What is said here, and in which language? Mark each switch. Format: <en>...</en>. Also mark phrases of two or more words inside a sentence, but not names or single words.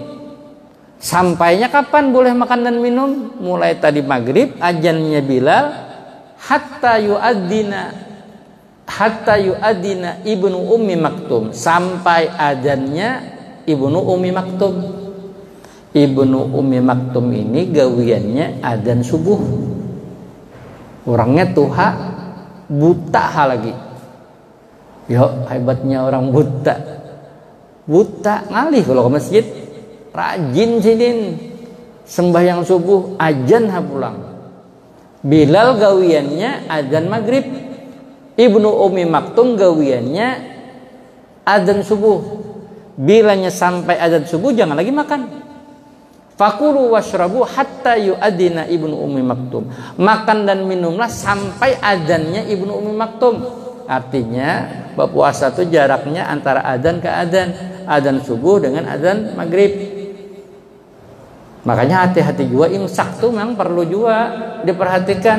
<id>Sampainya kapan boleh makan dan minum? Mulai tadi maghrib, adzannya Bilal,</id> <ar>حتى يؤذن ابن أم مكتوم,</ar> <id>sampai adzannya ibnu ummi maktum. Ibnu ummi maktum ini gawiannya adzan subuh.</id> <bjn>Orangnya tuha, buta lagi. Yo, hebatnya orang buta ngalih kalau ke masjid, rajin sidin sembahyang subuh, adzan pulang.</bjn> <id>Bilal gawiannya adzan maghrib, ibnu ummi maktum gawiannya adzan subuh. Bilanya sampai adzan subuh jangan lagi makan.</id> <ar>فكلوا واشربوا حتى يؤذن ابن أم مكتوم,</ar> <id>makan dan minumlah sampai adzannya ibnu ummi maktum. Artinya berpuasa itu jaraknya antara adzan ke adzan subuh dengan adzan maghrib. Makanya hati-hati juga, imsak tuh memang perlu juga diperhatikan.</id>